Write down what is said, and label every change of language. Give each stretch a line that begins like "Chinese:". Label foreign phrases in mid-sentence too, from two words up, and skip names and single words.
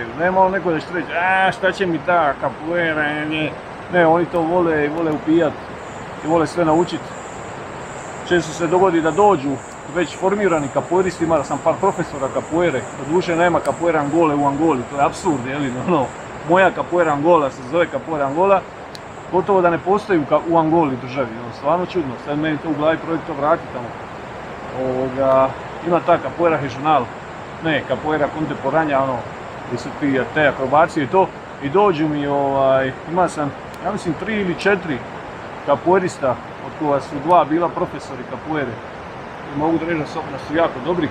Croatian: Nema neko da će reći, šta će mi ta capoeira, ne, oni to vole upijat i vole sve naučiti. Često se dogodi da dođu već formirani capoeiristi, imao sam par profesora capoeire, doduše nema capoeira Angole u Angoli, to je apsurd, moja capoeira Angola se zove capoeira Angola, gotovo da ne postoji u Angoli državi, stvarno čudno, sad meni to u glavi projekt to vrati tamo. Ima ta capoeira regional, ne, capoeira contemporanja, gdje su te akrobacije i to, i dođu mi, ima sam, ja mislim 3 ili 4 capoeirista, od koja su 2 bila profesori capoeire, i mogu da reći da su jako dobri.